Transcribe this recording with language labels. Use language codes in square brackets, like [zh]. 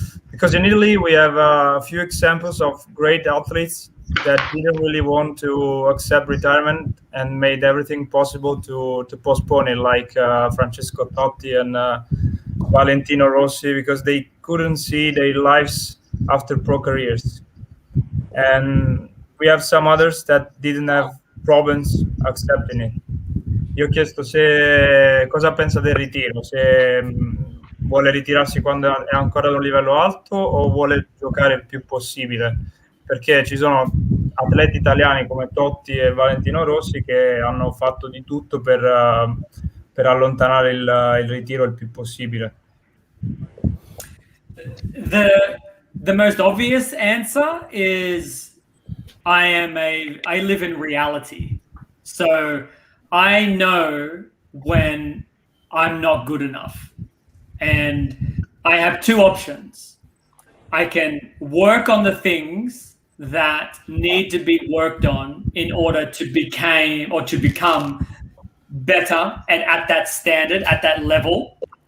[en] Because in Italy we have a few examples of great athletes that didn't really want to accept retirement and made everything possible to postpone it, like Francesco Totti and Valentino Rossi, because they couldn't see their lives after pro careers. And we have some others that didn't have problems accepting it. [it] Io ho chiesto cosa pensa del ritiro, se vuole ritirarsi quando è ancora ad un livello alto o vuole giocare il più possibile, perché ci sono atleti italiani come Totti e Valentino Rossi che hanno fatto di tutto per allontanare il ritiro il più possibile. [en] The most obvious answer is I live in reality. So I know when I'm not good enough. And I have 2 options. I can work on the things that need to be worked on in order to become better and at that standard, at that level.